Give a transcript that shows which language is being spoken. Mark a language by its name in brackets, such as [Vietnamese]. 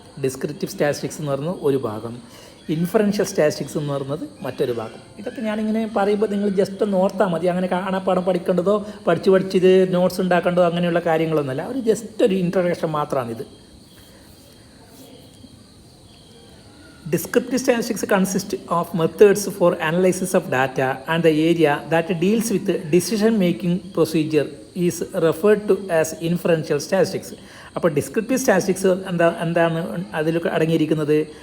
[Malayalam] Descriptive statistics എന്ന് പറയുന്നത് ഒരു ഭാഗം, ഇൻഫറൻഷ്യൽ സ്റ്റാറ്റിസ്റ്റിക്സ് എന്ന് പറയുന്നത് മറ്റൊരു ഭാഗം. ഇതൊക്കെ ഞാനിങ്ങനെ പറയുമ്പോൾ നിങ്ങൾ ജസ്റ്റ് ഒന്ന് ഓർത്താൽ മതി. അങ്ങനെ കാണാപ്പാടം പഠിക്കേണ്ടതോ പഠിച്ച് നോട്ട്സ് ഉണ്ടാക്കേണ്ടതോ അങ്ങനെയുള്ള കാര്യങ്ങളൊന്നുമല്ല. ഒരു ജസ്റ്റ് ഒരു introduction മാത്രമാണിത്. [English] Descriptive statistics consist of methods for analysis of data, and the area that deals with decision-making procedure is referred to as inferential statistics. [Malayalam] അപ്പോൾ ഡിസ്ക്രിപ്റ്റീവ് സ്റ്റാറ്റിസ്റ്റിക്സ് എന്താണ് അതിൽ അടങ്ങിയിരിക്കുന്നത്?